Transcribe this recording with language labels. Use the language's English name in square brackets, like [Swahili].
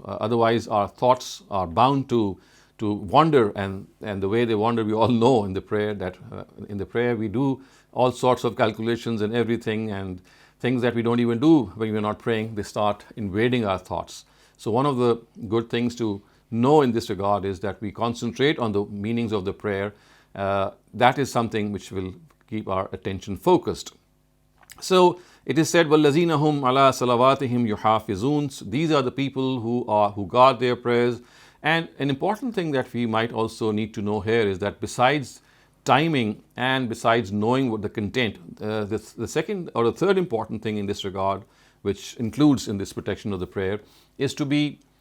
[English] Otherwise, our thoughts are bound to wander, and the way they wander, we all know in the prayer that in the prayer we do all sorts of calculations and everything, and things that we don't even do when we're not praying, they start invading our thoughts. So one of the good things to know in this regard is that we concentrate on the meanings of the prayer. That is something which will keep our attention focused. So it is said, [Arabic] وَالَّذِينَ هُمْ عَلَىٰ صَلَوَاتِهِمْ يُحَافِظُونَ. [English] These are the people who guard their prayers. And an important thing that we might also need to know here is that besides timing and besides knowing what the content, the second or the third important thing in this regard, which includes in this protection of the prayer, is to be